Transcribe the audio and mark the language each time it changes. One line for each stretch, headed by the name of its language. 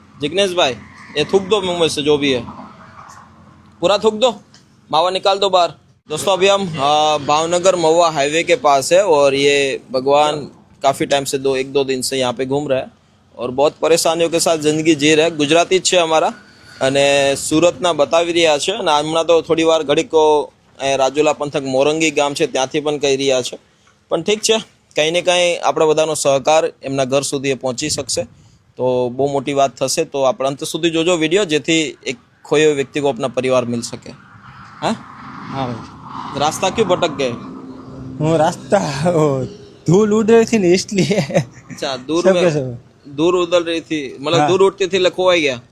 Hindi: जिग्नेश भाई, ये थूक दो मुंह में से जो भी है, पूरा थूक दो, मावा निकाल दो बाहर. दोस्तों अभी हम भावनगर महुआ हाईवे के पास है और ये भगवान काफ़ी टाइम से 1-2 दिन से यहाँ पे घूम रहा है और बहुत परेशानियों के साथ ज़िंदगी जी रहा है.
Gujarati: गुजराती જ છે અમારા અને સુરતના બતાવી રહ્યા છે અને હમણાં તો થોડી વાર ઘડીકો રાજુલા પંથક મોરંગી ગામ છે ત્યાંથી પણ કહી રહ્યા છે. પણ ઠીક છે, કંઈ ને કંઈ આપણા બધાનો સહકાર એમના ઘર સુધી એ પહોંચી શકશે તો બહુ મોટી વાત થશે. તો આપણે અંત સુધી જોજો વિડીયો, જેથી એક
Hindi: खोए हुए व्यक्ति को अपना परिवार मिल सके. हाँ हाँ भाई. रास्ता क्यों भटक गए? वो रास्ता धूल उड़ रही थी ना इसलिए. अच्छा, दूर उधर रही थी, मतलब हाँ. दूर उड़ती थी, खोई गया.